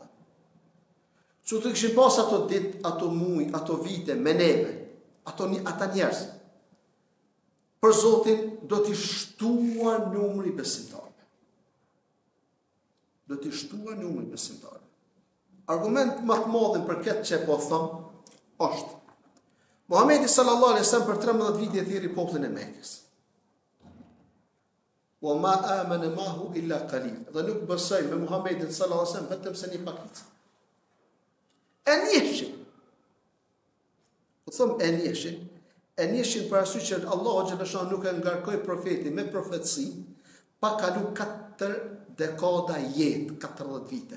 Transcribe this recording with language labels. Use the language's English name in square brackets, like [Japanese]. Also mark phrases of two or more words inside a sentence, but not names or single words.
[Albanian] Që të këshin pas ato dit, ato muj, ato vite, me neve, ata njerëz, për Zotin do t'i shtuar numri besimtarëve. Do t'i shtuar numri besimtarëve. Argument më të madhin për këtë që po thëmë, është Muhamedi [Arabic] صلى الله عليه وسلم [Albanian] për 13 vite thirrri popullin e Mekës. [Arabic] وما آمن معه إلا قليل. [Albanian] Dhe nuk besojnë me Muhamedit [Arabic] صلى الله عليه وسلم [Albanian] vetëm se një pakicë. E njëshin për arsye që Allahu xhallahu nuk e ngarkoi profetin me profetësi, pa kalu 4 dekada jetë, 40 vite.